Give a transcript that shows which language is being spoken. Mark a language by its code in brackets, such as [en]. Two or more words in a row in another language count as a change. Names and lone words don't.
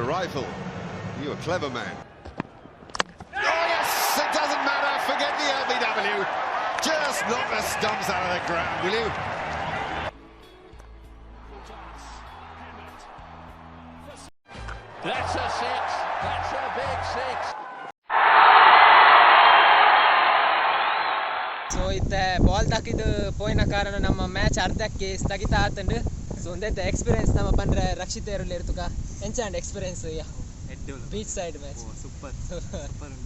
[en] Rifle, you a clever man. Oh, yes! It doesn't matter. Forget the LBW. Just knock the stumps out of the ground, will you? That's a six. That's a big six. [tcy] ಸೊ ಇತ್ತೆ ಬಾಲ್ ತಾಕಿದ್ದು ಪೋಯಿನ ಕಾರಣ ನಮ್ಮ ಮ್ಯಾಚ್ ಅರ್ಧಕ್ಕೆ ಸ್ಥಗಿತ ಆತಂಡು ಸೊ ಒಂದೈತೆ ಎಕ್ಸ್ಪೀರಿಯನ್ಸ್ ನಮ್ಮ ಪಂಡ್ರೆ ರಕ್ಷಿತ ಏರುಲ್ಲಿ ಇರ್ತುಕ ಎಂಚಾಂಡ್ ಎಕ್ಸ್ಪೀರಿಯನ್ಸ್ [en] beach side match [tcy] ಸೂಪರ್ ಉಂಟು